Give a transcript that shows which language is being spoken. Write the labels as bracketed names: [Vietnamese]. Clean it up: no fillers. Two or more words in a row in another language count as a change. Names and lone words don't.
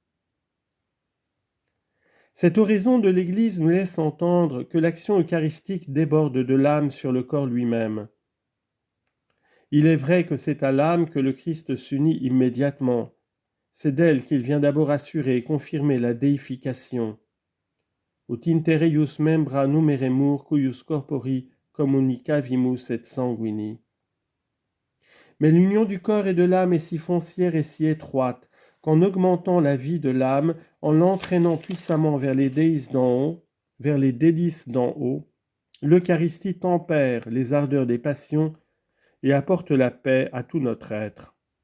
[French] Cette oraison de l'Église nous laisse entendre que l'action eucharistique déborde de l'âme sur le corps lui-même. Il est vrai que c'est à l'âme que le Christ s'unit immédiatement. C'est d'elle qu'il vient d'abord assurer et confirmer la déification. [Latin] Ut inter eius membra numeremur cuius corpori communicavimus et sanguini. [French] Mais l'union du corps et de l'âme est si foncière et si étroite qu'en augmentant la vie de l'âme, en l'entraînant puissamment vers les délices d'en haut, l'Eucharistie tempère les ardeurs des passions et apporte la paix à tout notre être.